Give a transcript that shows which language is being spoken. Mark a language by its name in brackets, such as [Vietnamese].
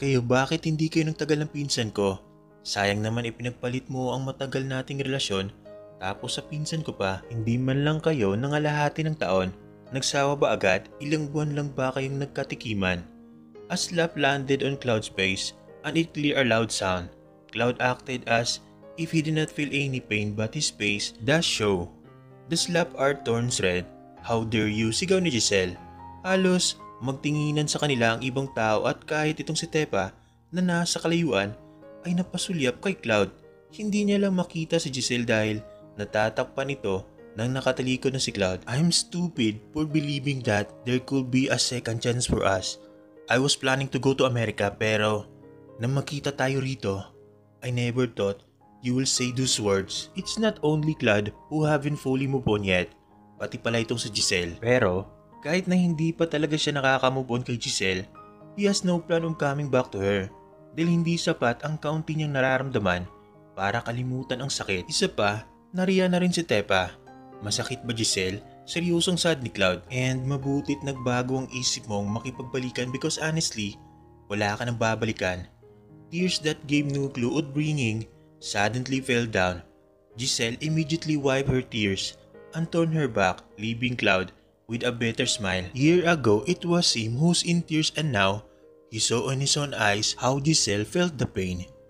[Filipino] "Kayo, bakit hindi kayo nagtagal ng pinsan ko? Sayang naman ipinagpalit mo ang matagal nating relasyon, tapos sa pinsan ko pa, hindi man lang kayo nangalahati ng taon. Nagsawa ba agad? Ilang buwan lang ba kayong nagkatikiman?" [English] A slap landed on Cloud's face and it cleared a loud sound. Cloud acted as if he did not feel any pain but his face does show. The slap art turns red. "How dare you?" [Filipino] sigaw ni Giselle. Halos magtinginan sa kanila ang ibang tao at kahit itong si Tepa na nasa kalayuan ay napasulyap kay Cloud. Hindi niya lang makita si Giselle dahil natatakpan ito nang nakatalikod na si Cloud. [English] "I'm stupid for believing that there could be a second chance for us. I was planning to go to America [Filipino] pero nang makita tayo rito, [English] I never thought you will say those words." It's not only Cloud who haven't fully moved on yet, [Filipino] pati pala itong si Giselle. Pero kahit na hindi pa talaga siya nakaka-move on kay Giselle, [English] he has no plan of coming back to her. [Filipino] Dahil hindi sapat ang kaunti niyang nararamdaman para kalimutan ang sakit. Isa pa, nariyan na rin si Tepa. "Masakit ba, Giselle?" Seryosong sad ni Cloud. "And mabutit nagbago ang isip mong makipagbalikan [English] because honestly, [Filipino] wala ka nang babalikan." [English] Tears that gave no clue of bringing suddenly fell down. Giselle immediately wiped her tears and turned her back, leaving Cloud with a bitter smile. Year ago, it was him who's in tears and now, he saw in his own eyes how Giselle felt the pain.